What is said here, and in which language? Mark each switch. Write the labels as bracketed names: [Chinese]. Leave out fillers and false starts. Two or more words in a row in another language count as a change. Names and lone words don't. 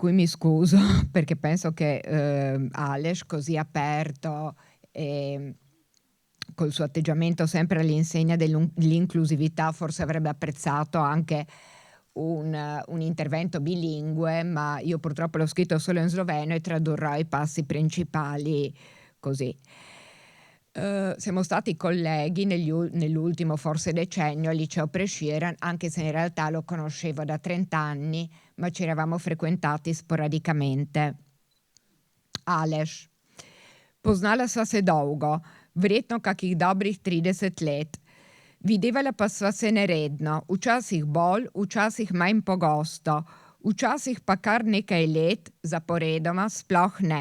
[Italian] cui mi scuso, perché penso che Aleš, così aperto e col suo atteggiamento sempre all'insegna dell'inclusività, forse avrebbe apprezzato anche un intervento bilingue, ma io purtroppo l'ho scritto solo in sloveno e tradurrò i passi principali così. Siamo stati colleghi nell'ultimo forse decennio al liceo Presciera, anche se in realtà lo conoscevo da 30 anni, ma ci eravamo frequentati sporadicamente. [Slovenian] Aleš. Poznala sva se dolgo, verjetno kakih dobrih 30 let. Videvala pa sva se neredno, včasih bolj, včasih manj pogosto, včasih pa kar nekaj let zaporedoma sploh ne.